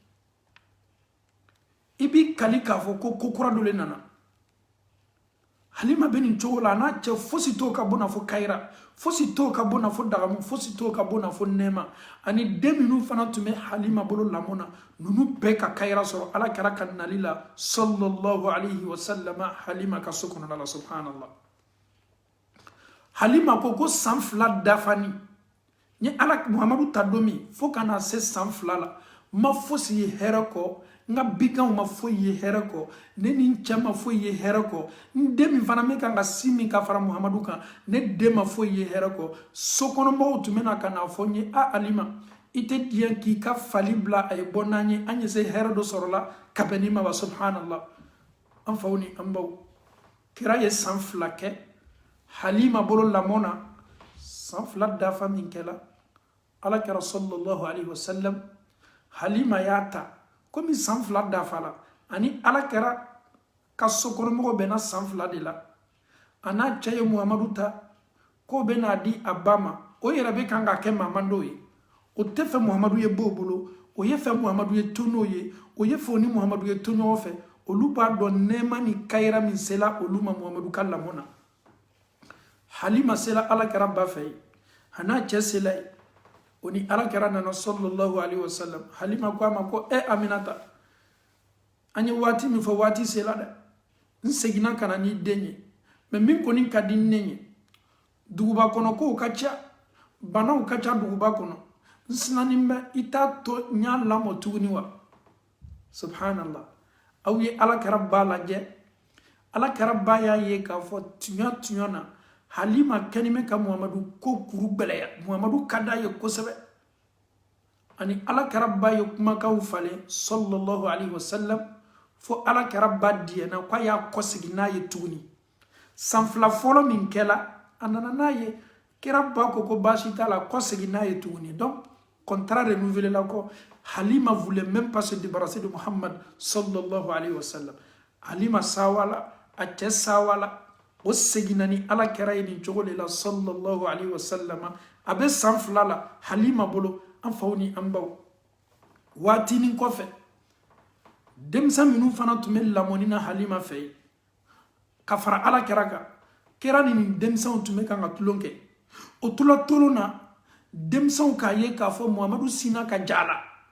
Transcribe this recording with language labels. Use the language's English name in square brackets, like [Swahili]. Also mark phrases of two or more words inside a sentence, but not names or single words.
[Bambara] i b'i kali k'a fɔ ko kokura dɔ le nana Halima bɛ nin cogo la a n'a cɛ fosi t'o ka bɔ na fɔ Kayira fosi t'o ka bɔ na fɔ Dagamu fosi t'o ka bɔ na fɔ Nɛma ani den minnu fana tun bɛ Halima bolo lamɔ na ninnu bɛɛ ka Kayira sɔrɔ ala kɛra ka nali la [Arabic] صلى الله عليه وسلم [Bambara] Halima ka so kɔnɔna la subhanallah Halima ko san 2 dafani ni ala Muhamadu ta don min fo ka na se san 2 la ma fosi ye hɛrɛ kɔ n ka biganw ma foyi ye hɛrɛ kɔ ne ni n cɛ ma foyi ye hɛrɛ kɔ n den min fana bɛ kan ka sin min ka fara Muhamadu kan ne den ma foyi ye hɛrɛ kɔ sokɔnɔmɔgɔw tun bɛ na ka na fɔ n ye Halima i tɛ diɲɛ k'i ka fali bila a ye bɔ n'an ye an ye se hɛrɛ dɔ sɔrɔla ka bɛn ni ma wa subhanallah an faw ni an baw kira ye san 2 kɛ Halima bolo lamɔ na san 2 dafa min kɛla ala kɛra [Arabic] صلى الله عليه وسلم [Bambara] Halima y'a ta komi san 2 dafa la ani ala kɛra ka sokɔnɔmɔgɔw bɛnna san 2 de la a n'a cɛ ye Muhamadu ta k'o bɛ n'a di a ba ma o yɛrɛ bɛ kan ka kɛ maman dɔw ye o tɛ fɛ muhamadu ye b'o bolo o ye fɛ muhamadu ye to n'o ye o ye fɛ o ni muhamadu ye to ɲɔgɔn fɛ olu b'a dɔn nɛɛma ni kayira min sela olu ma muhamadu ka lamɔ na halima sela alakira ba fɛ ye a n'a cɛ sela ye o ni alakira nana [Arabic] صلى الله عليه وسلم [Bambara] halima ko a ma ko aminata an ye waati min fɔ waati sela dɛ n seginna ka na n'i den ye mɛ min kɔni ka di ne ye duguba kɔnɔ kow ka ca banaw ka ca duguba kɔnɔ n sinanin bɛ i t'a to n y'a lamɔ tuguni wa subhanallah aw ye alakira ba lajɛ alakira ba y'a ye k'a fɔ tuɲa na halima kɛnimɛ ka muhamadu ko kuru gbɛlɛya muhamadu ka d'a ye kosɛbɛ ani alakira ba ye kumakanw falen [Arabic] صلى الله عليه وسلم [Bambara] fo alakira ba diyɛna ko a y'a kɔsegi n'a ye tuguni san fila fɔlɔ min kɛla a nana n'a ye kira ba ko baasi t'a la kɔsegi n'a ye tuguni donc [French] contrat renouvelé [Bambara] la ko halima [French] voulait même pas se débarrasser de [Bambara] Muhammad [Arabic] صلى الله عليه وسلم [Bambara] halima sawala a cɛ sawala o seginna ni alakira ye nin cogo de la sallallahu alaihi wasallam a bɛ san fila la halima bolo an faw ni an baw waatinin kɔfɛ denmisɛn minnu fana tun bɛ lamɔni na halima fɛ yen ka fara alakira kan kira ni nin denmisɛnw tun bɛ kan ka tulon kɛ o tora tolon na denmisɛnw k'a ye k'a fɔ muhamadu sina ka ja la